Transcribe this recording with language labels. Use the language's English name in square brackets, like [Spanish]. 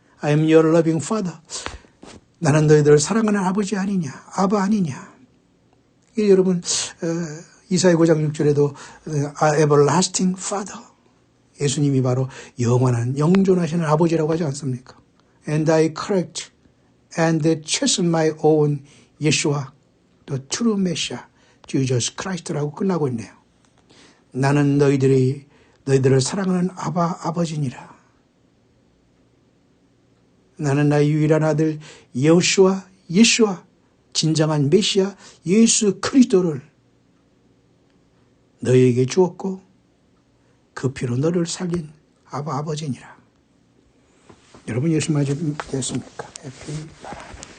[English] I am your loving father. [Korean] 나는 너희들을 사랑하는 아버지 아니냐, 아바 아니냐. 여러분 이사야 9장 6절에도 [English] everlasting father. [Korean] 예수님이 바로 영원한 영존하시는 아버지라고 하지 않습니까? [English] And I correct and chasten my own Yeshua, the true Messiah, Jesus Christ [Korean] 라고 끝나고 있네요. 나는 너희들을 사랑하는 아버지니라. 나는 나의 유일한 아들 예수와 진정한 메시아 예수 그리스도를 너희에게 주었고 그 피로 너를 살린 아버지니라. 여러분 예수 맞으셨습니까? 해피 바람.